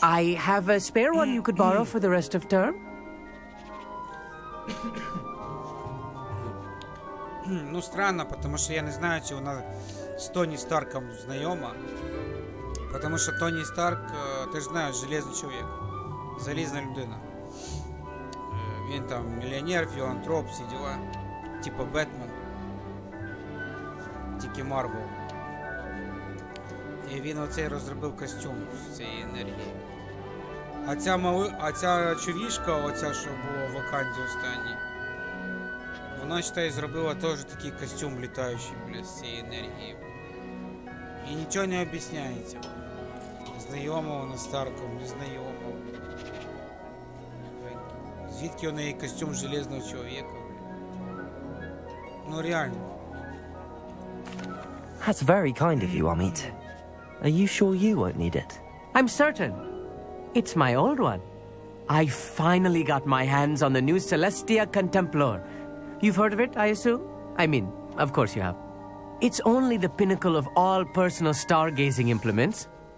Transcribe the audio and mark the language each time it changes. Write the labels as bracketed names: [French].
[English] I have a spare one you could borrow for the rest of term. [Ukrainian] Ну, странно, потому що я не знаю, чи вона з Тоні Старком знайома. Потому що Тоні Старк, ти ж знаєш, Железний чоловік. Залізна людина. Він там мільйонер, філантроп, всі діла. Типа Бетмен. Тільки Марвел. І він оцей розробив костюм з цієї енергії. А ця човішка, оця, що була в Ваканді останній, вона, считай, зробила теж такий костюм літаючий, блядь, з цієї енергії. І нічого не об'ясняється. Знайома вона Старком, не знайома. Звідки у неї костюм Железного чоловіка? Ну реально. [English] That's very kind of you, Amit. Are you sure you won't need it? I'm certain. It's my old one. I finally got my hands on the new Celestia Contemplar. You've heard of it, I assume? I mean, of course you have. It's only the pinnacle of all personal stargazing implements.